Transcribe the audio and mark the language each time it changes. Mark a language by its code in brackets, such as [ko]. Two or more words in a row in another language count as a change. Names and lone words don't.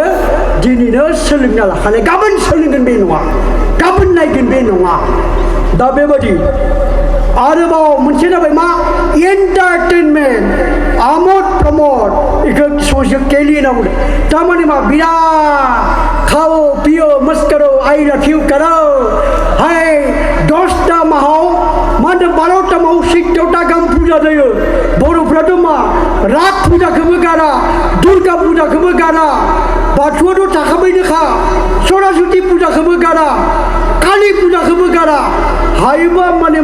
[brx] दिनैनो सोलोंना लाखानाय गाबोन सोलोंगोन बे नङा गाबोन नायगोन बे नङा दा बेबायदि आरोबाव मोनसे जाबाय मा एन्टारटेनमेन्ट आमोद प्रमोद बेखौ ससेल केलि होनना बुंदों थारमाने मा बिराद [hi] खाओ पियो मस्त करो [en] I love you [brx] करो हाय 10टा माहाव मा होनदों 12टा माहाव 16टा गाहाम फुजा जायो बर'फ्राथ' मा राग फुजाखौबो गारा दुर्गा फुजाखौबो गारा बाथौआथ' थाखाबायनोखा सरस्वती फुजाखौबो गारा कालि फुजाखौबो गारा हायोबा माने